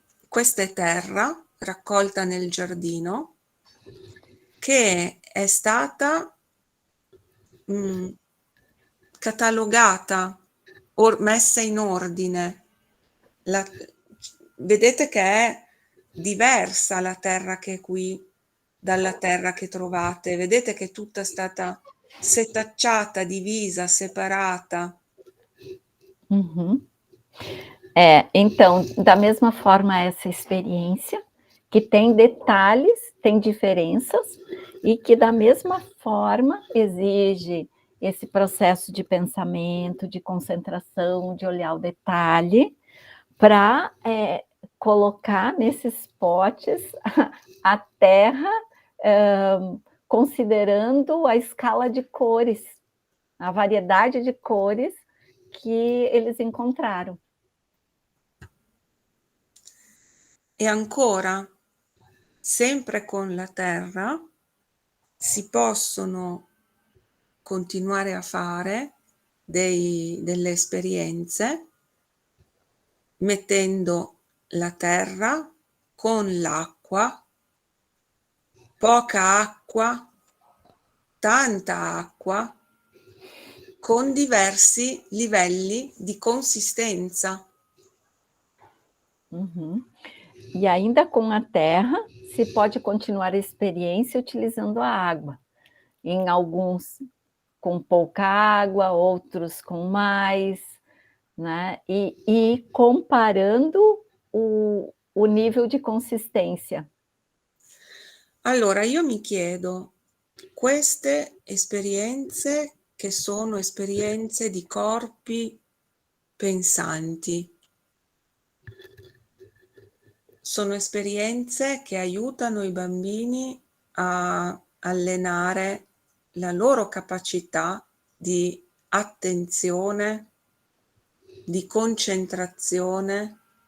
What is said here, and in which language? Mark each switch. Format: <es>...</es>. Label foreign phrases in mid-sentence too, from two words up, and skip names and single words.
<it>Questa è terra raccolta nel giardino che è stata catalogata, messa in ordine. Vedete che è diversa la terra che è qui dalla terra che trovate. Vedete che è tutta stata setacciata, divisa, separata.</it> <pt>Então, da mesma forma, essa experiência, que tem detalhes, tem diferenças, e que da mesma forma exige esse processo de pensamento, de concentração, de olhar o detalhe, para colocar nesses potes a terra, considerando a escala de cores, a variedade de cores que eles encontraram.</pt> <it>E ancora, sempre con la terra, si possono continuare a fare delle esperienze mettendo la terra con l'acqua, poca acqua, tanta acqua, con diversi livelli di consistenza.</it> <pt>E ainda com a terra, se pode continuar a experiência utilizando a água. Em alguns com pouca água, outros com mais, né? E comparando o nível</pt> <it>di consistenza. Allora, io mi chiedo, queste esperienze che sono esperienze di corpi pensanti, sono esperienze che aiutano i bambini a allenare la loro capacità di attenzione, di concentrazione,</it>